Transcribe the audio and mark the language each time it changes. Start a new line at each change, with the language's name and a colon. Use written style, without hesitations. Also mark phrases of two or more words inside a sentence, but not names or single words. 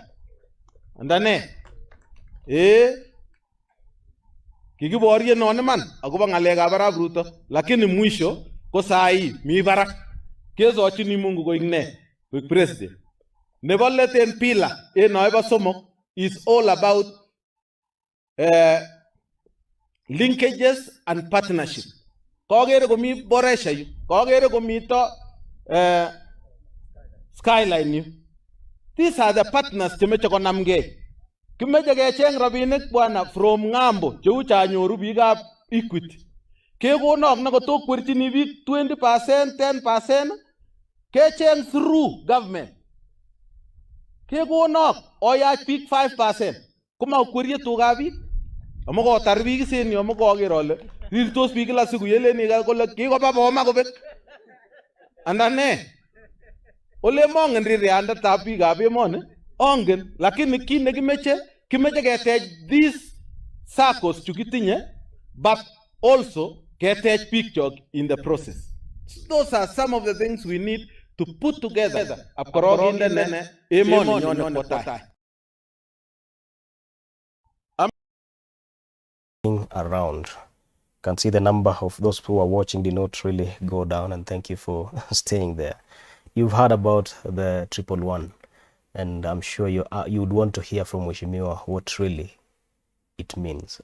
Kalenjin: Ndane kikiborien non iman akobo ngalekab arap Ruto, lakini mwisho ko sai mi barak kesochini Mungu koik ne koik president. Nebo let en pila en noibo somok
English: is all about linkages and partnership.
Kalenjin: Kogere komi boresha yu, kogere komito skyline yu.
English: These are the partners
Kalenjin: chemeche konamgei. Kimeche kecheng rabinik bwana from ngambo cheu chanyoru biikab Equity. Kekonok na kotokwerchini biik 20%, 10%, kecheng
English: through government.
Kalenjin: Kekonok oyach biik 5%. Kuma ukwerie tugab biik. Amu kotar biik isen yu amu koker ole rirtos biik
Swahili: kila siku
Kalenjin: yeleni kole kikoba Boma kobek. Andane ole mongen ririandetab biikab emoni ongen, lakini kit nekimeche ketech
English: these circles
Kalenjin: chukitinye,
English: but also
Kalenjin: ketech biik chok
English: in the process. Those are some of the things we need to put together.
Kalenjin: Apkorogindene emoni nyone kotai.
English: Around, you can see the number of those who are watching did not really go down, and thank you for staying there. You've heard about the 111, and I'm sure you would want to hear from Mheshimiwa what really it means.